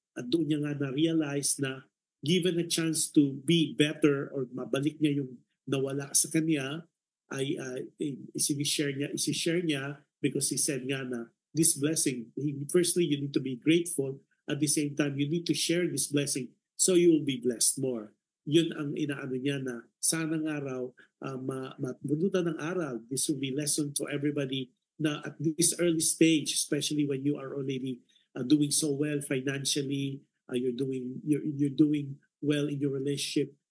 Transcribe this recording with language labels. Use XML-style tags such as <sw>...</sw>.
<tl>At doon niya nga na-realize na</tl> <en>given a chance to be better or</en> <tl>mabalik niya yung nawala sa kanya, ay isi-share niya</tl> <en>because he said nga na this blessing, firstly, you need to be grateful. At the same time, you need to share this blessing so you will be blessed more.</en> <tl>Yun ang inaano niya na sana ng araw, matbunutan ng aral.</tl> <en>This will be lesson to everybody na at this early stage, especially when you are already doing so well financially, you're doing well in your relationship.</en>